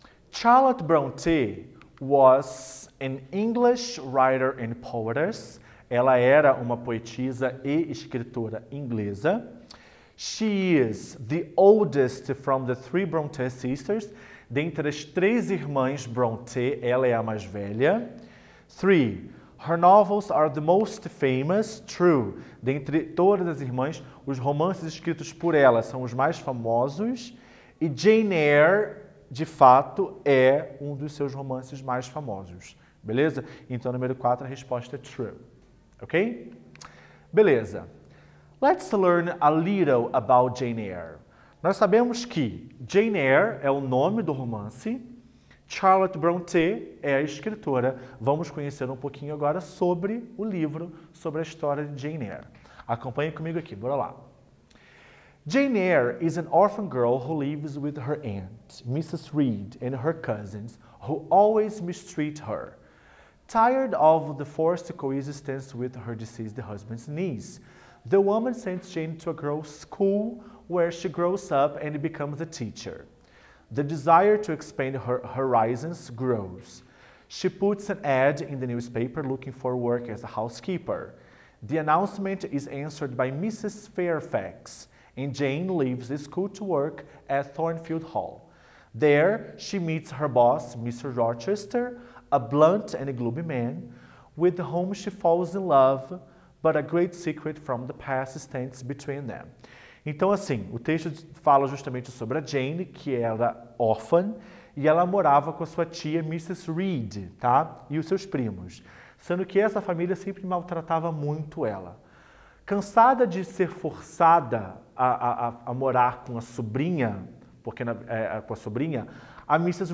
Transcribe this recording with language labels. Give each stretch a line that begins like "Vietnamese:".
English: Charlotte Bronte was an English writer and poetess.
Portuguese: Ela era uma poetisa e escritora inglesa.
English: She is the oldest from the 3 Bronte sisters.
Portuguese: Dentre as 3 irmãs Bronte, ela é a mais velha. 3.
English: Her novels are the most famous. True.
Portuguese: Dentre todas as irmãs, os romances escritos por ela são os mais famosos. E Jane Eyre, de fato, é um dos seus romances mais famosos. beleza? Então, número 4, a resposta é true, ok? Beleza.
English: Let's learn a little about Jane Eyre.
Portuguese: Nós sabemos que Jane Eyre é o nome do romance, Charlotte Brontë é a escritora. Vamos conhecer um pouquinho agora sobre o livro, sobre a história de Jane Eyre. Acompanhe comigo aqui, bora lá.
English: Jane Eyre is an orphan girl who lives with her aunt, Mrs. Reed, and her cousins, who always mistreat her. Tired of the forced coexistence with her deceased husband's niece, the woman sends Jane to a girls' school where she grows up and becomes a teacher. The desire to expand her horizons grows. She puts an ad in the newspaper looking for work as a housekeeper. The announcement is answered by Mrs. Fairfax, and Jane leaves the school to work at Thornfield Hall. There, she meets her boss, Mr. Rochester, a blunt and gloomy man, with whom she falls in love, but a great secret from the past stands between them.
Portuguese: Então, assim, o texto fala justamente sobre a Jane, que era órfã, e ela morava com a sua tia Mrs. Reed, tá? E os seus primos. Sendo que essa família sempre maltratava muito ela. Cansada de ser forçada a morar com a sobrinha, porque com a sobrinha, a Mrs.